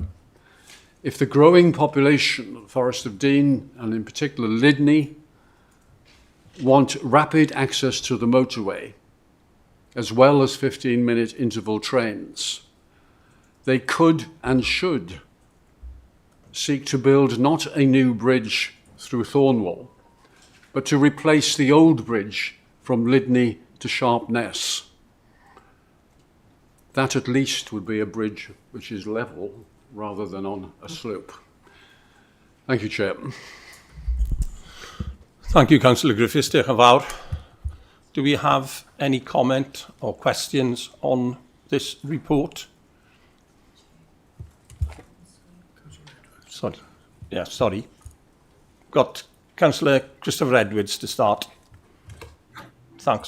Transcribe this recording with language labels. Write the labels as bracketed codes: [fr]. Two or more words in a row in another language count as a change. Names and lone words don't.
[en] If the growing population of Forest of Dean, and in particular Lydney, want rapid access to the motorway, as well as 15-minute interval trains, they could and should seek to build not a new bridge through Thornwall, but to replace the old bridge from Lydney to Sharpness. That at least would be a bridge which is level rather than on a slope. Thank you, Chair. Thank you, Councillor Griffiths. [cy] Diolch yn fawr. [en] Do we have any comment or questions on this report? Sorry. Yeah, sorry. Got Councillor Christopher Edwards to start. Thanks.